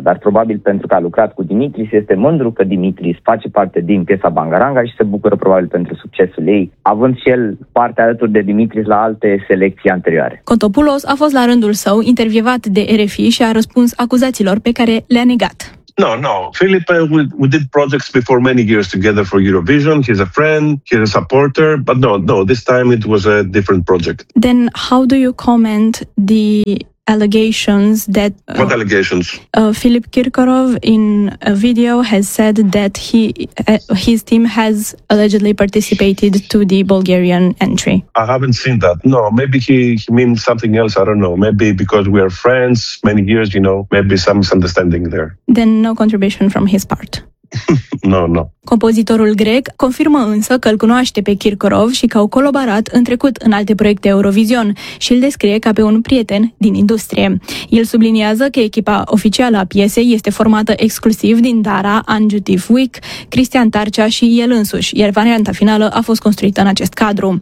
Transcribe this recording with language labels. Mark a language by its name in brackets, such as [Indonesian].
[Romanian] Dar probabil pentru că a lucrat cu Dimitris, este mândru că Dimitris face parte din piesa Bangaranga și se bucură probabil pentru succesul ei, având și el parte alături de Dimitris. Dimitris la alte selecții anterioare. Kontopoulos a fost la rândul său intervievat de RFI și a răspuns acuzațiilor pe care le-a negat. [English] No, no. Philippe, we did projects before many years together for Eurovision. He's a friend, he's a supporter, but no, this time it was a different project. Then how do you comment the allegations that... What allegations? Philippe Kirkorov in a video has said that his team has allegedly participated to the Bulgarian entry. I haven't seen that. No, maybe he means something else. I don't know. Maybe because we are friends many years, you know, maybe some misunderstanding there. Then no contribution from his part. No. [Romanian] Compozitorul grec confirmă însă că îl cunoaște pe Kirkorov și că au colaborat în trecut în alte proiecte Eurovision și îl descrie ca pe un prieten din industrie. El subliniază că echipa oficială a piesei este formată exclusiv din Dara, Anju Tifuic, Cristian Tarcea și el însuși, iar varianta finală a fost construită în acest cadru.